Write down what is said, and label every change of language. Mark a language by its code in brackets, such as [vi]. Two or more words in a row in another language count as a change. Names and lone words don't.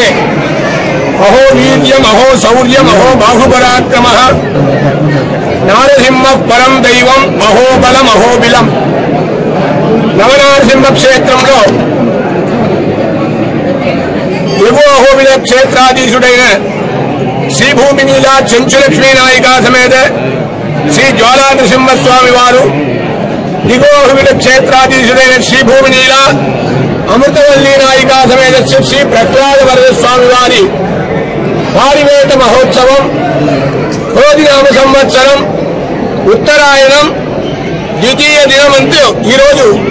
[sa] अहो वीर्यम् अहो शौर्यम् अहो बाहुपराक्रमः नारसिंहः परं दैवम् अहो बलम् अहोबिलम्। [te] नवनारसिंह क्षेत्రంలో ఎగువ అహోబిల క్షేత్రాధీశుడైన శ్రీ భూమి నీలా చెంచులక్ష్మీ నాయికా సమేత శ్రీ జ్వాలా నరసింహస్వామి వారు, దిగువ అహోబిల క్షేత్రాధీశుడైన శ్రీ భూమి నీలా అమృతవల్లి నాయికా సమేత శ్రీ ప్రహ్లాద వరద స్వామి వారి పారివేట మహోత్సవం క్రోధినామ సంవత్సరం ఉత్తరాయణం ద్వితీయ దినమంటూ ఈరోజు